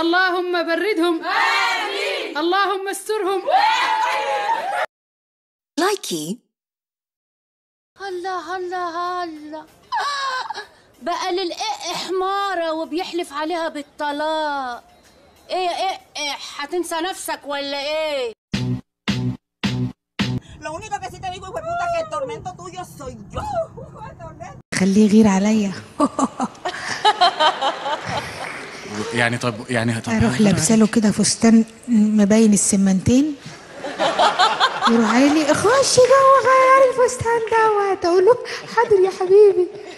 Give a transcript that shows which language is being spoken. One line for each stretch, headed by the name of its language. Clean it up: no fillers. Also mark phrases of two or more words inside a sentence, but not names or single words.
Arabic: اللهم بردهم آمين. اللهم استرهم. لايكي. هلا هلا هلا بقى للقق حمارة وبيحلف عليها بالطلاق. ايه يا قق، هتنسى نفسك ولا ايه؟
Spanish: Lo único que sí te digo, hijo de puta, que el tormento tuyo soy yo.
Arabic: خليه يغير عليا. يعني طب اروح لابسه له كده فستان مبين السمنتين، يروح قايل لي خشي جوه غيري الفستان دوت، اقول له حاضر يا حبيبي.